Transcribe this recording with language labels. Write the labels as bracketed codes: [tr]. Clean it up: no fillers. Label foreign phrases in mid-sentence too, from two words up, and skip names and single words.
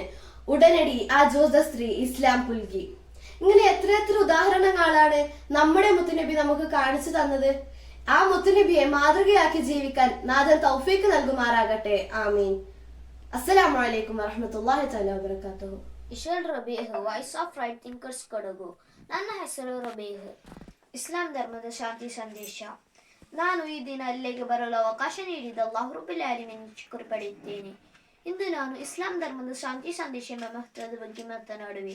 [ml] ഉടനടി ആ ജൂത സ്ത്രീ ഇസ്ലാം പുൽകി. ഇങ്ങനെ എത്ര ഉദാഹരണങ്ങളാണ് നമ്മുടെ മുത്തുനബി നമുക്ക് കാണിച്ചു തന്നത്. ആ മുത്തുനബിയെ മാതൃകയാക്കി ജീവിക്കാൻ നാഥൻ തൗഫീഖ് നൽകുമാറാകട്ടെ. ആമീൻ. [ar] السلام عليكم ورحمة الله تعالى وبركاته. [kn] ಇಶಲ್ ರಬೇಹ್ ವಾಯ್ಸ್ ಆಫ್ ರೈಟ್ ಥಿಂಕರ್ಸ್ ಕೊಡಗು. ನನ್ನ ಹೆಸರು ರಬೇಹ್. ಇಸ್ಲಾಂ ಧರ್ಮದ ಶಾಂತಿ ಸಂದೇಶ. ನಾನು ಈ ದಿನ ಇಲ್ಲಿಗೆ ಬರಲು ಅವಕಾಶ ನೀಡಿದ [ar] الله رب العالمين [kn] ಶುಕ್ರ್ ಪಡೆಯುತ್ತೇನೆ. ಇಂದು ನಾನು ಇಸ್ಲಾಂ ಧರ್ಮದ ಶಾಂತಿ ಸಂದೇಶ ಎಂಬ ಮಹತ್ವದ ಬಗ್ಗೆ ಮಾತನಾಡುವೆ.